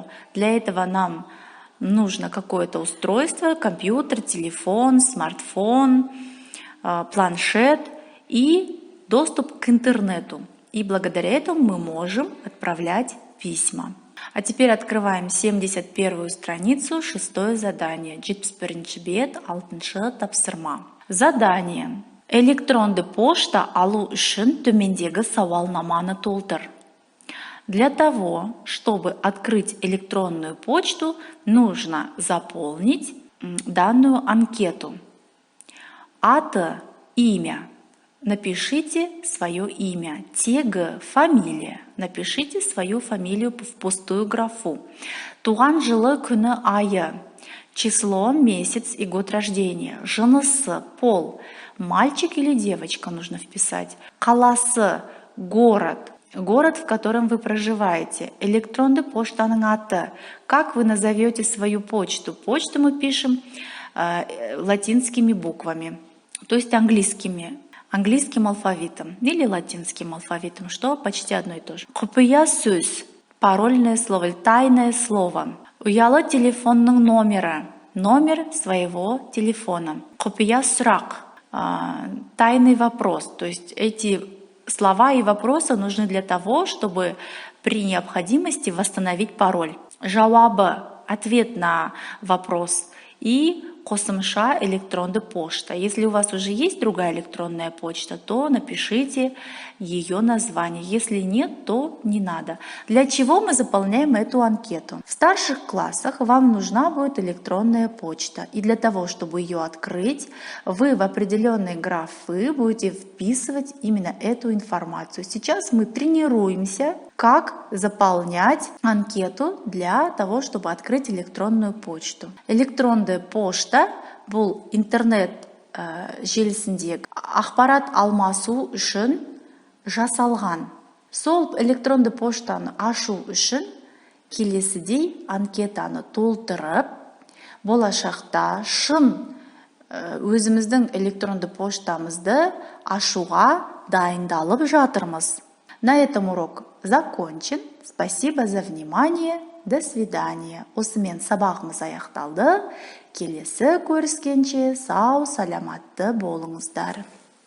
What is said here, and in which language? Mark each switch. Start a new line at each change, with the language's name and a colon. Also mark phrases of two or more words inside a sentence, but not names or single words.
Russian: Для этого нам нужно какое-то устройство, компьютер, телефон, смартфон, планшет и доступ к интернету. И благодаря этому мы можем отправлять письма. А теперь открываем 71-ю страницу, 6-е задание.
Kazakh: 71-ші бет, 6-шы тапсырма. Задание. Электронды пошта алу үшін төмендегі сауалнаманы толтыр.
Russian: Для того, чтобы открыть электронную почту, нужно заполнить данную анкету. Аты – имя. Напишите свое имя. Тег – фамилия. Напишите свою фамилию в пустую графу.
Kazakh: Туған жылы күні айы.
Russian: Число, месяц и год рождения.
Kazakh: Жынысы, пол.
Russian: Мальчик или девочка нужно вписать.
Kazakh: Қаласы – город.
Russian: Город, в котором вы проживаете.
Kazakh: Электронды поштаның аты.
Russian: Как вы назовете свою почту? Почту мы пишем латинскими буквами, то есть английским алфавитом или латинским алфавитом, что почти одно и то же.
Kazakh: Құпия сөз,
Russian: парольное слово, тайное слово.
Kazakh: Ұялы телефонның номері,
Russian: номер своего телефона.
Kazakh: Құпия сұрақ,
Russian: тайный вопрос, то есть эти слова и вопросы нужны для того, чтобы при необходимости восстановить пароль. Жауабы – ответ на вопрос.
Kazakh: И қосымша электронды почта.
Russian: Если у вас уже есть другая электронная почта, то напишите ее название. Если нет, то не надо. Для чего мы заполняем эту анкету? В старших классах вам нужна будет электронная почта. И для того, чтобы ее открыть, вы в определенные графы будете вписывать именно эту информацию. Сейчас мы тренируемся, как заполнять анкету для того, чтобы открыть электронную почту. Электронная почта
Kazakh: бұл интернет желісіндегі ақпарат алмасу үшін жасалған. Сол электронды поштаны ашу үшін келесідей анкетаны толтырып, болашақта шын өзіміздің электронды поштамызды ашуға дайындалып жатырмыз.
Russian: На этом урок закончен. Спасибо за внимание. До свидания.
Kazakh: Осымен сабағымыз аяқталды. Келесі көріскенше сау саламатты болыңыздар.